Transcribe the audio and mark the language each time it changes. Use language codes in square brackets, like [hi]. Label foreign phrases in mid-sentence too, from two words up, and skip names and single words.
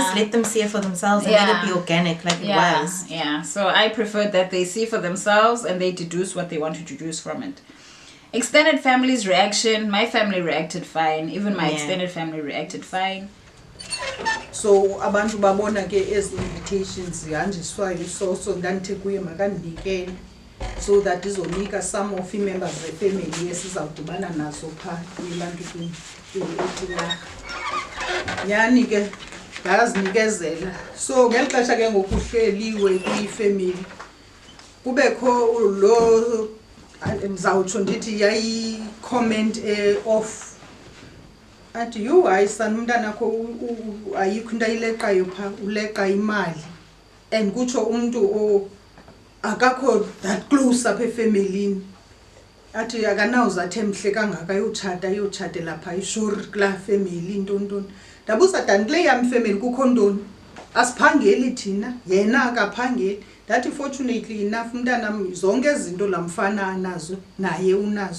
[en] just let them see it for themselves and let it be organic like it was. Yeah. So I preferred that they see for themselves and they deduce what they want to deduce from it. Extended family's reaction. My family reacted fine. Even my extended family reacted fine. [xh] So abantu babona ke ezi invitations zihanjiswayo so ndandithe kuye makandibikele, [en] so that [xh] izonika [en] some of [xh] ii-members zefemeli esizawudibana nazo phaa kwilanto etinarha. Nyhani ke ndazinikezela. So ngeli xesha ke ngokuhleliwe kwifemeli kubekho lo ndizawutsho ndithi yayi-comment off. Athi yhu hayi sana umntanakho ayikho into ayileqayo phaa, uleqa imali. And kutsho umntu akakho [en] that close [xh] apha efemelini. Athi akanawuzathi emhle kangaka yotshatela phaa ishuri kulaa femeli ntontoni. Ndabuza dani kule yam femeli kukho ntoni? Asiphangeli thina, yena akaphangeli. Ndathi [en] fortunately enough [xh] umntanam zonke izinto lamfana anazo naye unazo.